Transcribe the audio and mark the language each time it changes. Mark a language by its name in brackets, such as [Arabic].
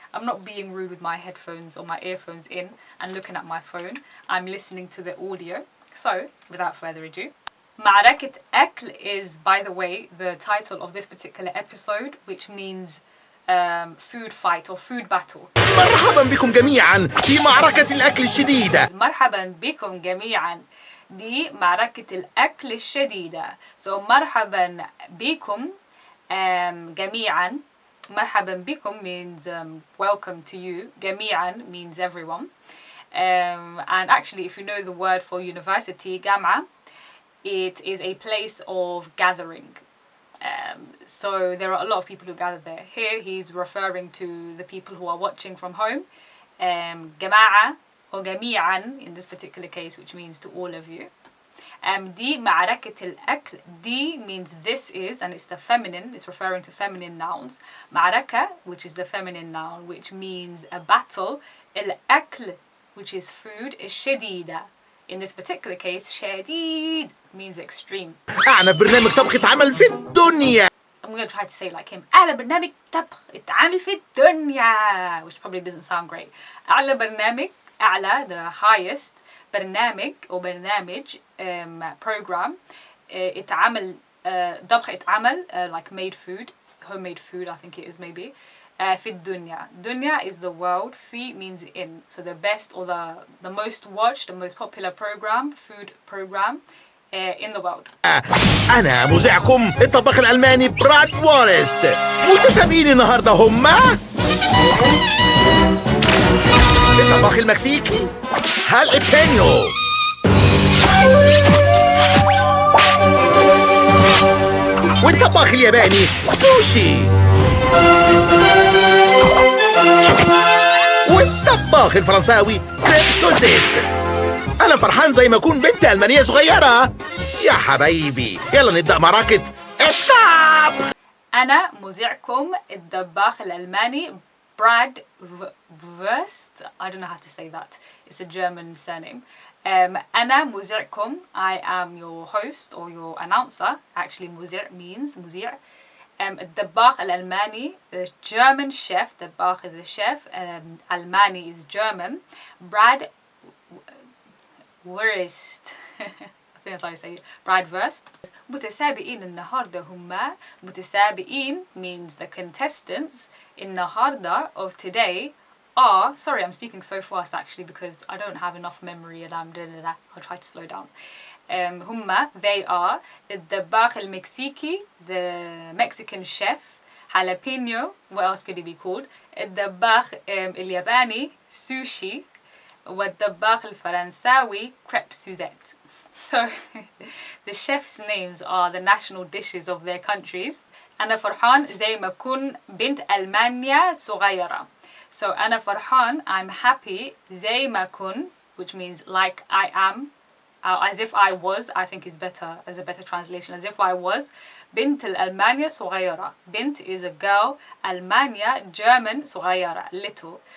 [English] I'm not being rude with my headphones or my earphones in and looking at my phone. I'm listening to the audio. So, without further ado, [Arabic] معركة أكل [English] is, by the way, the title of this particular episode, which means food fight or food battle. [Arabic] مرحبا بكم جميعا في معركة الأكل الشديدة. مرحبا بكم جميعا دي معركة الأكل الشديدة. So مرحبا بكم جميعا. مرحبا بكم [English] means welcome to you. جميعا means everyone. And actually, if you know the word for university, جامعة, it is a place of gathering. So there are a lot of people who gather there. Here he's referring to the people who are watching from home. جماعة or جميعا in this particular case, which means to all of you. [Arabic] دي معركة الأكل. [English] دي means this is, and it's the feminine. It's referring to feminine nouns. معركة, which is the feminine noun, which means a battle. الأكل, which is food, is شديدة. In this particular case, شديد means extreme. [Arabic] أعلى برنامج طبخ اتعمل في الدنيا. [English] I'm going to try to say like him. [Arabic] أعلى برنامج طبخ اتعمل في الدنيا, [English] which probably doesn't sound great. [Arabic] أعلى برنامج, [English] أعلى, the highest, برنامج or برنامج, program, اتعمل, [Arabic] طبخ اتعمل, [English] like made food, homemade food I think it is maybe. [Arabic] في الدنيا. [English] Dunya is the world. في means in. So the best or the most watched, the most popular program, food program in the world. [Arabic] أنا مذيعكم الطباخ الألماني براد وورست. متسابقين النهارده هما الطباخ المكسيكي هالبينيو، والطباخ الياباني سوشي، والطباخ الفرنساوي كريب سوزيت. أنا فرحان زي ما أكون بنت ألمانية صغيرة. يا حبايبي يلا نبدأ معركة الطبخ. أنا مذيعكم الطباخ الألماني براد وورست. [English] I don't know how to say that. It's a German surname. [Arabic] أنا مذيعكم. [English] I am your host or your announcer. Actually, مذيع means مذيع. [Arabic] الطباخ الألماني, [English] the German chef. طباخ is the chef. Almani is German. Brad Wurst. I think that's how you say it. [Arabic] Bratwurst. متسابقين النهاردة هما. [English] متسابقين means the contestants. النهاردة of today are. Sorry, I'm speaking so fast actually because I don't have enough memory and I'll try to slow down. هما, they are [Arabic] الطباخ المكسيكي, [English] the Mexican chef, jalapeno, what else could it be called? [Arabic] الطباخ الياباني, [English] sushi, [Arabic] والطباخ الفرنساوي, [English] crepe Suzette. So the chefs' names are the national dishes of their countries. [Arabic] أنا فرحان زي ما أكون بنت ألمانيا صغيرة. [English] So [Arabic] أنا فرحان, [English] I'm happy, [Arabic] زي ما أكون, [English] which means like I am, as if I was, I think is better, as a better translation, as if I was. [Arabic] بنت الألمانيا صغيرة. [English] Bint is a girl, Almania, German, صغيرة, little.